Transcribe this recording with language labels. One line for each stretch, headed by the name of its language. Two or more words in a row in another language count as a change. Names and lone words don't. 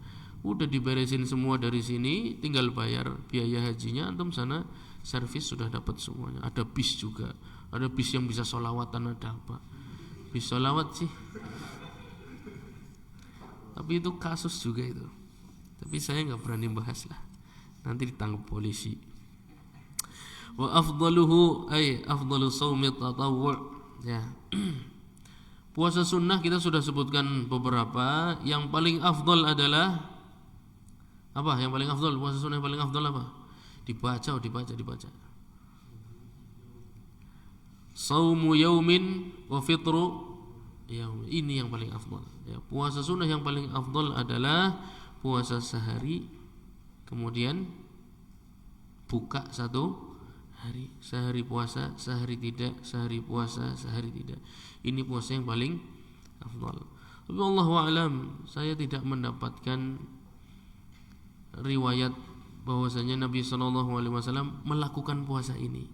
Indonesian: Udah diberesin semua dari sini, tinggal bayar biaya hajinya. Antum sana servis sudah dapat semuanya. Ada bis juga, ada bis yang bisa sholawatan, ada apa? Bis sholawat sih, tapi itu kasus juga itu. Tapi saya nggak berani bahas lah, nanti ditangkap polisi.
Arabic: وأفضله أي أفضل صوم التطوع', ya.
Indonesian: Puasa sunnah kita sudah sebutkan beberapa. Yang paling afdal adalah apa? Yang paling afdal, puasa sunnah yang paling afdal apa? Dibaca.
Arabic: صوم يوم وفطر يوم.
Indonesian: Ini yang paling afdal. Ya, puasa sunnah yang paling afdal adalah puasa sehari, kemudian buka satu hari, sehari puasa, sehari tidak, sehari puasa, sehari tidak. Ini puasa yang paling afdal. Tapi
Arabic: الله أعلم,
Indonesian: saya tidak mendapatkan riwayat bahwasanya Nabi SAW melakukan puasa ini.